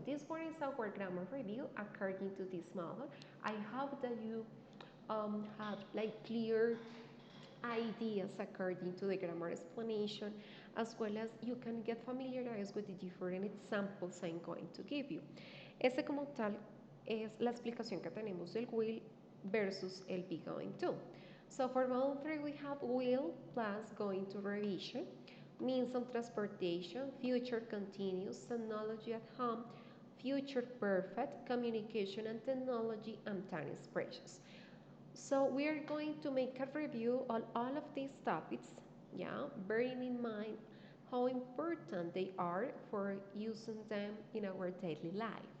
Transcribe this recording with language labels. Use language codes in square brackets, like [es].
[en] This one is our grammar review according to this model. I hope that you have clear ideas according to the grammar explanation, as well as you can get familiarized with the different examples I'm going to give you. [es] Este como tal es la explicación que tenemos del will versus el be going to. [en] So for module 3 we have will plus going to revision, means of transportation, future continuous, technology at home, future perfect, communication and technology, and time expressions. So we are going to make a review on all of these topics, bearing in mind how important they are for using them in our daily life.